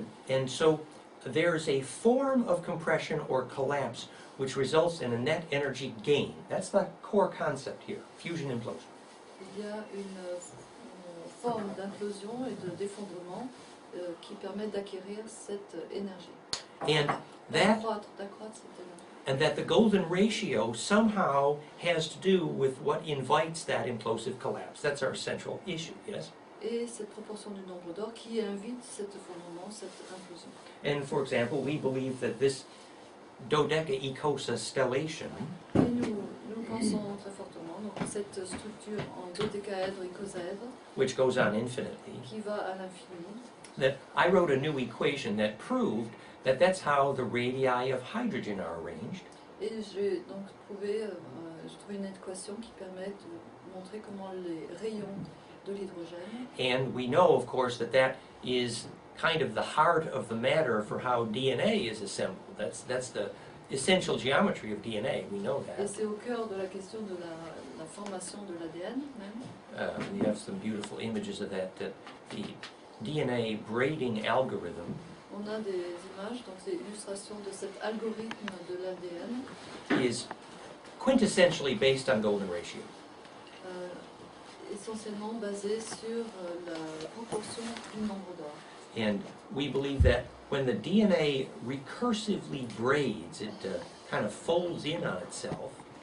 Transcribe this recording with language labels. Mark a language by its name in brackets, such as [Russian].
[English] And so there's a form of compression or collapse which results in a net energy gain. That's the core concept here, fusion implosion. [French] Il y a une forme d'implosion et d'effondrement qui permet d'acquérir cette énergie. [English] And [French] D'accroître cette énergie. [English] And that the golden ratio somehow has to do with what invites that implosive collapse. That's our central issue, yes? [French] Et cette proportion du nombre d'or qui invite cet effondrement, cette implosion. [English] And for example, we believe that this dodecaecosa stellation [French] Et nous pensons très fortement donc, cette structure en dodécaèdre et icosaèdre [English] which goes on infinitely, [French] qui va à l'infini. [English] that I wrote a new equation that proved that that's how the radii of hydrogen are arranged. [French] Et j'ai donc trouvé une équation qui permet de montrer comment les rayons de l'hydrogène. [English] And we know, of course, that that is kind of the heart of the matter for how DNA is assembled. That's the essential geometry of DNA. We know [French] Et [English] that. [French] c'est au cœur de la question de la la formation de l'ADN même. [English] We have some beautiful images of that. The DNA braiding algorithm [French] On a des images, donc des illustrations de cet algorithme de l'ADN. [English] is quintessentially based on golden ratio. [French] Essentiellement basé sur la proportion du nombre d'or. [English] And we believe that when the DNA recursively braids, it kind of folds in on itself.